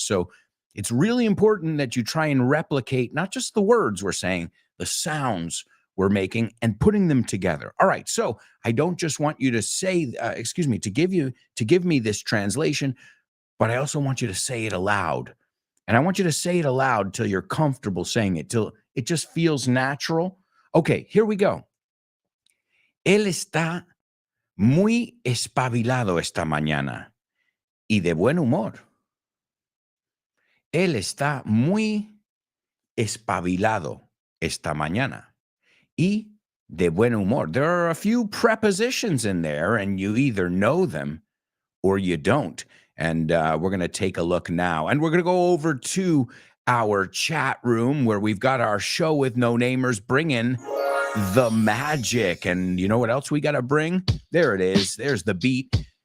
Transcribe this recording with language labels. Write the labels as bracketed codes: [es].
[en] So it's really important that you try and replicate not just the words we're saying, the sounds we're making and putting them together. All right. So I don't just want you to say, to give me this translation, but I also want you to say it aloud. And I want you to say it aloud till you're comfortable saying it, till it just feels natural. Okay, here we go. [es] Él está muy espabilado esta mañana y de buen humor. Él está muy espabilado esta mañana y de buen humor. [en] There are a few prepositions in there, and you either know them or you don't. And we're going to take a look now. And we're going to go over to our chat room where we've got our show with no namers. Bring in the magic. And you know what else we got to bring? There it is. There's the beat.